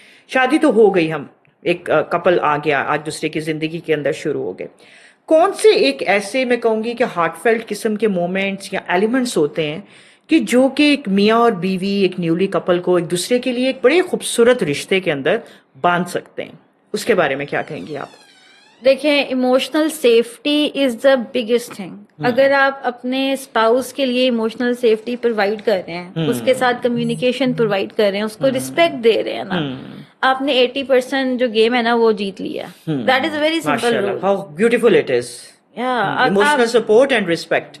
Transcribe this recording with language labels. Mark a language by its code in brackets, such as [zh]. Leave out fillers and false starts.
[ur] شادی تو ہو گئی، ہم ایک کپل آ گیا، آج دوسرے کی زندگی کے اندر شروع ہو گئے. کون سے ایک ایسے میں کہوں گی کہ ہارٹ فیلٹ قسم کے مومنٹس یا ایلیمنٹس ہوتے ہیں کہ جو کہ ایک میاں اور بیوی، ایک نیولی کپل کو ایک دوسرے کے لیے ایک بڑے خوبصورت رشتے کے اندر باندھ سکتے ہیں؟ اس کے بارے میں کیا کہیں گی آپ؟ دیکھیں، [en] Emotional safety is the biggest thing. [ur] اگر آپ اپنے اسپاؤس کے لیے ایموشنل سیفٹی پرووائڈ کر رہے ہیں، اس کے ساتھ کمیونیکیشن پرووائڈ کر رہے ہیں، اس کو رسپیکٹ دے رہے ہیں نا، آپ نے 80% جو گیم ہے نا وہ جیت لیا. [en] That is a very simple rule. How beautiful it is. Emotional support and respect.